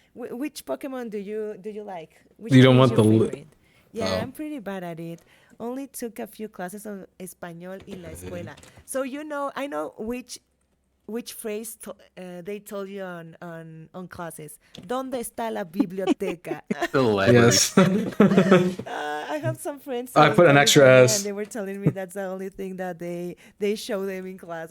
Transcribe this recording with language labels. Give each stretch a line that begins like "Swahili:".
English: Which Pokemon do you like? Which You don't one is want the your li- favorite? Yeah, Oh. I'm pretty bad at it. Only took a few classes of español in la escuela. So I know which phrase they told you on classes.
Spanish: ¿Dónde está la biblioteca?
English: Hilarious. Yes. I have some friends. I in put an extra California, S. And they were telling me that's the only thing that they show them in class.